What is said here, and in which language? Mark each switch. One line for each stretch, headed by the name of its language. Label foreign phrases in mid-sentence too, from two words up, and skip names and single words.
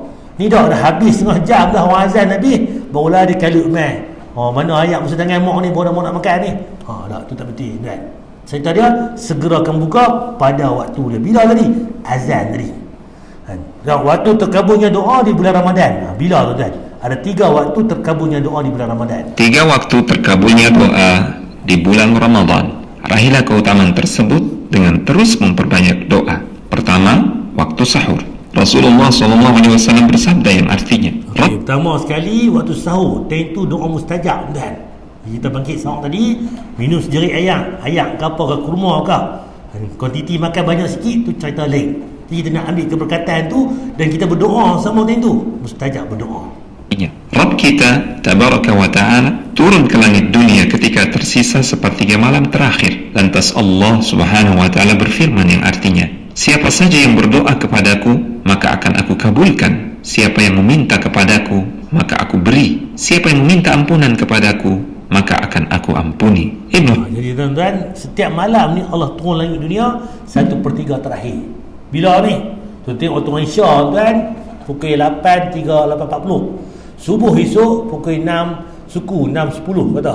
Malay: Ni dah habis setengah jam dah orang azan habis, barulah dia kalut mai. Mana ayat masa tangan mak ni baru nak makan ni. Tak, tu tak betul kan. Cerita dia segera akan buka pada waktu dia. Bila tadi? Azan tadi.
Indonesian: Dan waktu terkabulnya doa di bulan Ramadan.
Malay: Bila tu kan?
Indonesian: Ada 3 waktu terkabulnya doa di bulan Ramadan. 3 waktu terkabulnya doa di bulan Ramadan. Raihlah keutamaan tersebut dengan terus memperbanyak doa.
Malay: Pertama, waktu sahur.
Indonesian: Rasulullah SAW bersabda yang artinya,
Malay: pertama sekali waktu sahur, itu doa mustajab kan. Kita bangkit sahur tadi, minum sejerik ayam ke apa ke, kurma ke, kuantiti makan banyak sikit, tu cerita lain. Jadi kita nak ambil keberkatan tu dan kita berdoa sama tu, mustajab berdoa.
Indonesian: Rabb kita
Arabic: تبارك وتعالى
Indonesian: turun ke langit dunia ketika tersisa sepertiga malam terakhir. Lantas Allah
Arabic: سبحانه وتعالى
Indonesian: berfirman yang artinya, siapa saja yang berdoa kepadaku, maka akan aku kabulkan. Siapa yang meminta kepadaku, maka aku beri. Siapa yang meminta ampunan kepadaku, maka akan aku ampuni.
Malay: Jadi tuan-tuan, setiap malam ni Allah turun langit dunia 1/3 terakhir. Bila ni? Tu tengok waktu Isya tuan, pukul 8, 8.40. Subuh esok pukul 6 suku, 6.10 kata.